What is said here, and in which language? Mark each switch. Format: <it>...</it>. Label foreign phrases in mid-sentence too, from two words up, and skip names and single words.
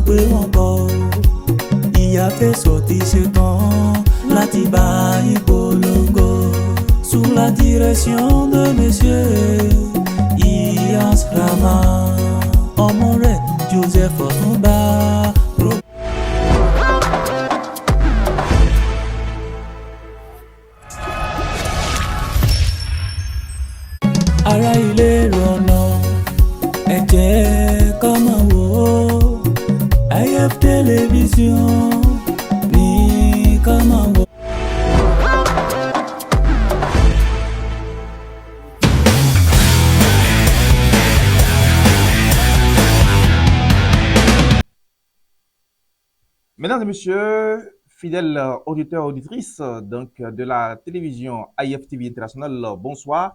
<yo>pé wọ́n bọ̀ o. Ìyá fèsò ti ṣetán láti bá yín polongo.</yo> <fr>Sous la direction de monsieur Iyas Rama,</fr> <yo>ọmọ rẹ̀</yo> <fr>Joseph Ọ̀túnba.</fr> <yo>Ará ilé rọ̀nà ẹ jẹ́ ká máa wò ó. IF Télévision ní ká máa wò ó.</yo> <fr>Mesdames et messieurs, fidèles auditeurs et auditrices de la télévision AIF TV International, bonsoir.</fr>